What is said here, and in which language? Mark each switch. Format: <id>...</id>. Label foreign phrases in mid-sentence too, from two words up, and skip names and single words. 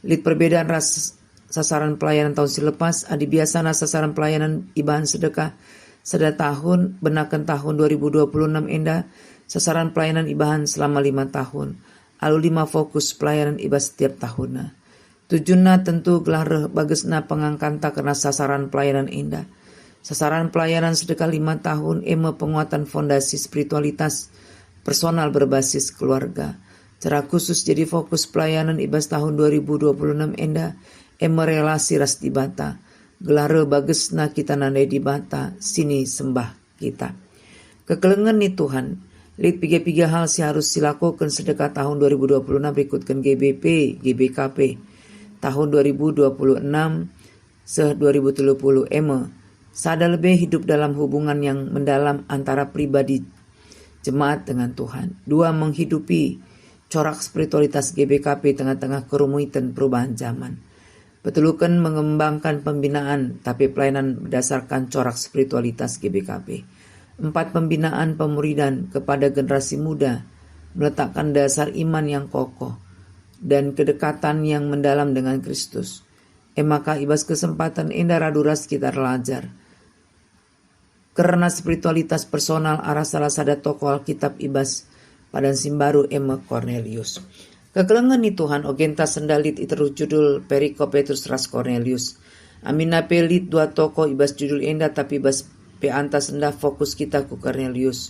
<btx>Lid perbedaan sasaran pelayanan tahun silepas, adi biasana sasaran pelayanan ibahan sedekah Seda tahun benakan tahun 2026 enda sasaran pelayanan ibahan selama 5 tahun. Alu 5 fokus pelayanan ibah setiap tahunna. Tujuanna tentu gelar bagesna pengangkanta karena sasaran pelayanan enda.</btx> <id>Sasaran pelayanan sedekah 5 tahun eme penguatan fondasi spiritualitas personal berbasis keluarga.</id> <btx>Cara khusus jadi fokus pelayanan ibah tahun 2026 enda eme relasi ras dibata. Gelare bagesna kita nandai di bata sini sembah kita. Kekelengan nih Tuhan. Lid piga hal si harus silakukan sedekah tahun 2026 berikutkan GBP, GBKP.</btx> <id>Tahun 2026 se-2030 sada lebih hidup dalam hubungan yang mendalam antara pribadi jemaat dengan Tuhan. 2 menghidupi corak spiritualitas GBKP tengah-tengah kerumitan perubahan zaman. Betulukan mengembangkan pembinaan tapi pelayanan berdasarkan corak spiritualitas GBKP. 4 pembinaan pemuridan kepada generasi muda meletakkan dasar iman yang kokoh dan kedekatan yang mendalam dengan Kristus.</id> <btx>Maka ibas kesempatan indah raduras kita belajar. Karena spiritualitas personal arah salah sada tokoh Alkitab ibas padan simbaru Emma Cornelius. Kekelengan nih Tuhan ogenta sendalit iteru judul perikop Petrus ras Cornelius. Amina pelit 2 toko ibas judul enda tapi ibas peanta senda fokus kita ku Cornelius.</btx>